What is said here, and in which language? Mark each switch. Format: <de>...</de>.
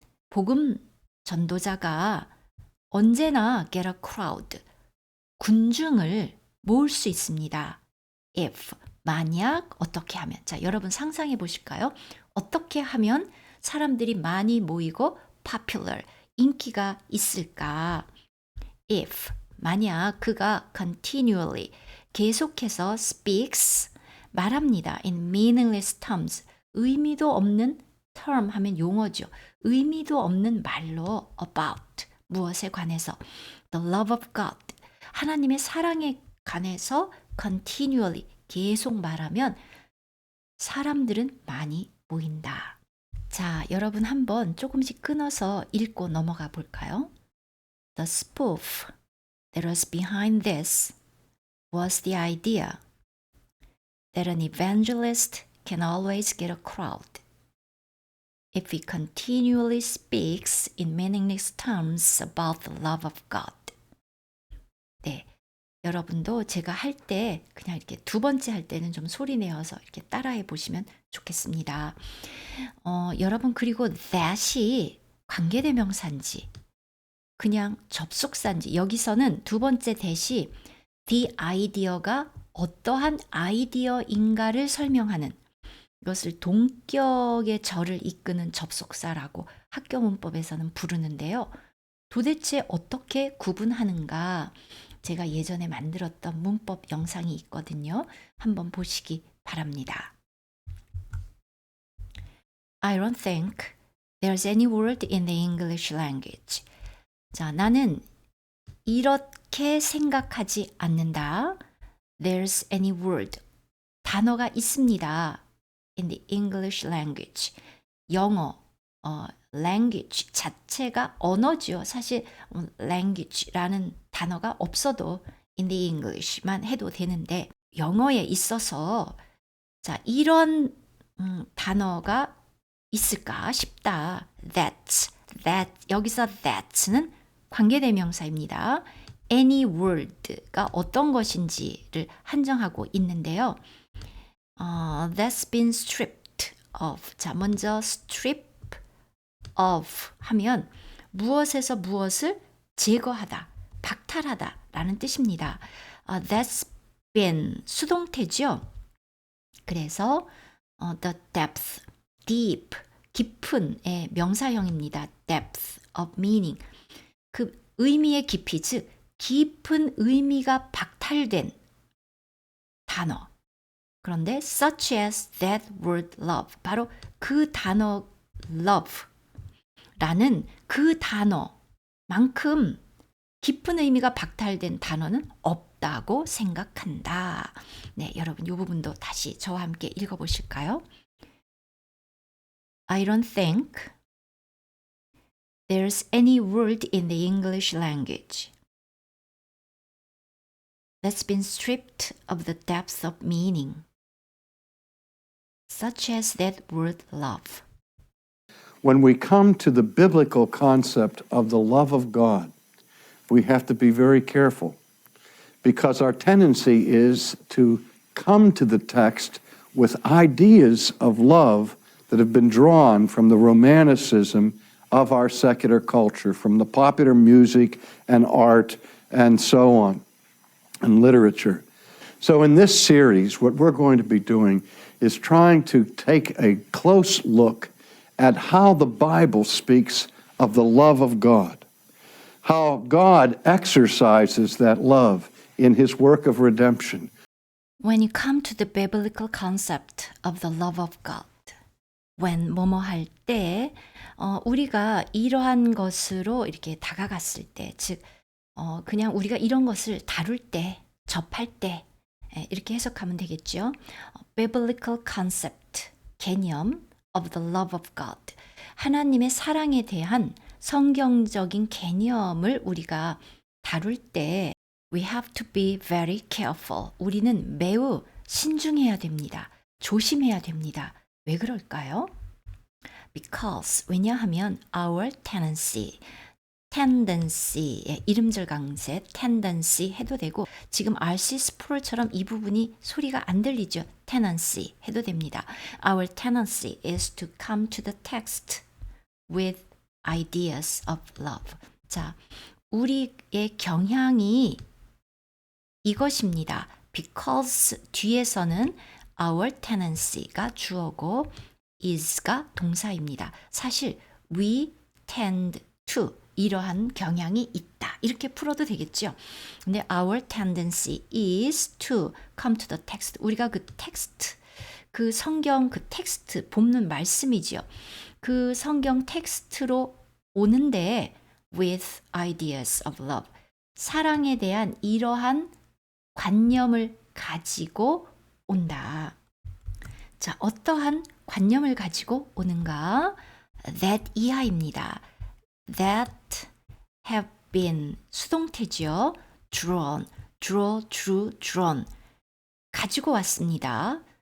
<ko>복음 전도자가 언제나</ko> <en>get a crowd,</en> <ko>군중을 모을 수 있습니다. If 만약 어떻게 하면 자 여러분 상상해 보실까요? 어떻게 하면 사람들이 많이 모이고 popular 인기가 있을까? If 만약 그가 continually 계속해서 speaks 말합니다.</ko> <en>in meaningless terms</en> <ko>의미도 없는 term 하면 용어죠. 의미도 없는 말로 about 무엇에 관해서</ko> <en>the love of God</en> <ko>하나님의 사랑에 관해서 continually 계속 말하면 사람들은 많이 모인다. 자, 여러분 한번 조금씩 끊어서 읽고 넘어가 볼까요?</ko> <en>The spoof that was behind this was the idea that an evangelist can always get a crowd if he continually speaks in meaningless terms about the love of God.</en> <ko>네. 여러분도 제가 할 때 그냥 이렇게 두 번째 할 때는 좀 소리 내어서 이렇게 따라해 보시면 좋겠습니다. 여러분 그리고 that이 관계대명사인지 그냥 접속사인지 여기서는 두 번째 that이 the idea가 어떠한 아이디어인가를 설명하는 이것을 동격의 절을 이끄는 접속사라고 학교 문법에서는 부르는데요. 도대체 어떻게 구분하는가? 제가 예전에 만들었던 문법 영상이 있거든요. 한번 보시기 바랍니다.</ko> <en>I don't think there's any word in the English language.</en> <ko>자, 나는 이렇게 생각하지 않는다.</ko> <en>There's any word.</en> <ko>단어가 있습니다.</ko> <en>In the English language.</en> <ko>영어, language 자체가 언어죠. 사실 language라는 단어가 없어도</ko> <en>in the English</en> <ko>만 해도 되는데 영어에 있어서 자 이런 단어가 있을까 싶다. that 여기서 that는 관계대명사입니다. any word가 어떤 것인지를 한정하고 있는데요.</ko> <en>That's been stripped of.</en> <ko>자, 먼저 strip of 하면 무엇에서 무엇을 제거하다, 박탈하다 라는 뜻입니다.</ko> <en>That's been 수동태죠.</en> <ko>그래서 the depth, deep, 깊은의 명사형입니다.</ko> <en>depth of meaning.</en> <ko>그 의미의 깊이, 즉 깊은 의미가 박탈된 단어. 그런데</ko> <en>such as that word love.</en> <ko>바로 그 단어 love 라는 그 단어만큼 깊은 의미가 박탈된 단어는 없다고 생각한다. 네, 여러분 이 부분도 다시 저와 함께 읽어보실까요?</ko> <en>I don't think there's any word in the English language that's been stripped of the depth of meaning, such as that word love. When we come to the biblical concept of the love of God, we have to be very careful because our tendency is to come to the text with ideas of love that have been drawn from the romanticism of our secular culture, from the popular music and art and so on, and literature. So in this series, what we're going to be doing is trying to take a close look at how the Bible speaks of the love of God, how God exercises that love in his work of redemption. When you come to the biblical concept of the love of God,</en> <ko>when 뭐뭐 할 때, 우리가 이러한 것으로 이렇게 다가갔을 때, 즉, 그냥 우리가 이런 것을 다룰 때, 접할 때, 이렇게 해석하면 되겠죠.</ko> <en>Biblical concept, 개념 of the love of God.</en> <ko>하나님의 사랑에 대한 성경적인 개념을 우리가 다룰 때</ko> <en>we have to be very careful.</en> <ko>우리는 매우 신중해야 됩니다. 조심해야 됩니다. 왜 그럴까요? Because 왜냐하면 our tendency의 이름절 강세 tendency 해도 되고 지금 RC 스프롤처럼 이 부분이 소리가 안 들리죠. tendency 해도 됩니다.</ko> <en>Our tendency is to come to the text with ideas of love.</en> <ko>자, 우리의 경향이 이것입니다. Because 뒤에서는 our tendency가 주어고 is가 동사입니다. 사실</ko> <en>we tend to</en> <ko>이러한 경향이 있다. 이렇게 풀어도 되겠죠. 근데</ko> <en>our tendency is to come to the text.</en> <ko>우리가 그 텍스트, 그 성경 그 텍스트 본문 말씀이죠. 그 성경 텍스트로 오는데</ko> <en>with ideas of love.</en> <ko>사랑에 대한 이러한 관념을 가지고 온다. 자, 어떠한 관념을 가지고 오는가? That 이하입니다.</ko> <en>That have been 수동태죠. Drawn, drew, drawn</en> <ko>가지고 왔습니다.</ko>